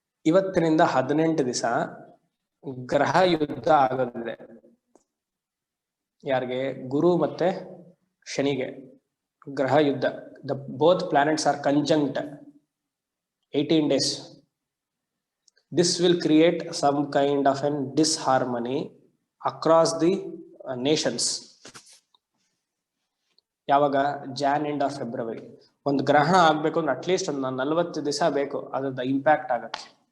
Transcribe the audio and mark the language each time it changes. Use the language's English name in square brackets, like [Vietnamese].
[Kannada] ಇವತ್ತಿನಿಂದ 18 ದಿವಸ ಗ್ರಹ ಯುದ್ಧ ಆಗೋದಿದೆ. ಯಾರಿಗೆ? ಗುರು ಮತ್ತೆ ಶನಿಗೆ ಗ್ರಹ ಯುದ್ಧ. [English] Both planets are conjunct 18 days. This will create some kind of an disharmony across the nations. [Kannada] ಯಾವಾಗ? [English] ಜಾನ್ end of February. [Kannada] ಒಂದು ಗ್ರಹಣ ಆಗ್ಬೇಕು ಅಂದ್ರೆ ಅಟ್ಲೀಸ್ಟ್ ಒಂದು 40 ದಿವಸ ಬೇಕು ಅದ್ರದ್ದು ಇಂಪ್ಯಾಕ್ಟ್ ಆಗಕ್ಕೆ.